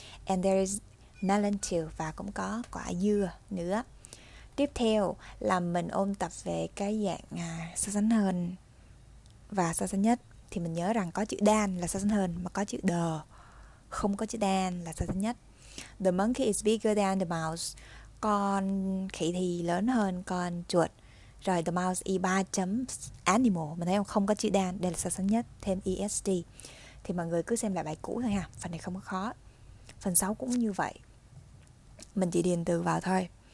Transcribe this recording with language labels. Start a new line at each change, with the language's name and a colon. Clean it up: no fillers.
English: And there is melon too,
Vietnamese: và cũng có quả dưa nữa. Tiếp theo là mình ôn tập về cái dạng so sánh hơn và so sánh nhất. Thì mình nhớ rằng có chữ than là so sánh hơn, mà có chữ the không có chữ than là so sánh nhất.
English: The monkey is bigger than the mouse.
Vietnamese: Con khỉ thì lớn hơn con chuột. Rồi the mouse is 3 chấm animal, mình thấy không có chữ than, đây là so sánh nhất, thêm est. Thì mọi người cứ xem lại bài cũ thôi ha, phần này không có khó. Phần 6 cũng như vậy, mình chỉ điền từ vào thôi.